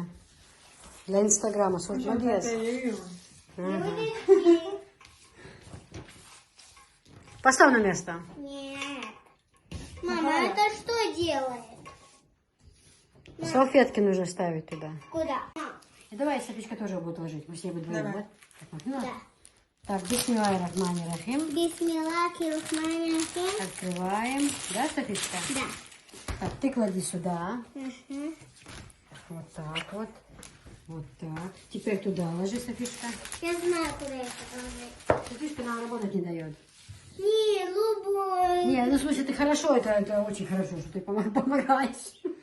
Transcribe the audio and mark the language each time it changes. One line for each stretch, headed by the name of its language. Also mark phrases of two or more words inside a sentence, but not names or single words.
Russian: Для Инстаграма. Молодец. Поставь на место. Нет. Мама, это что делает? Салфетки нужно ставить туда. Куда? И давай Софичка тоже будет ложить. Мы с ней будем вдвоем, Давай. да? Так, вот, ну. Да. Так,
Arabic: بسم الله الرحمن الرحيم. بسم الله الرحمن الرحيم.
Russian: Открываем. Да, Софичка? Да. Так, ты клади сюда. Угу. Вот так вот. Вот так. Теперь туда ложи, Софичка. Я знаю, куда это положить. Софичка нам работать не дает. Не, любой. Не, ну в смысле, ты хорошо, это очень хорошо, что ты помогаешь.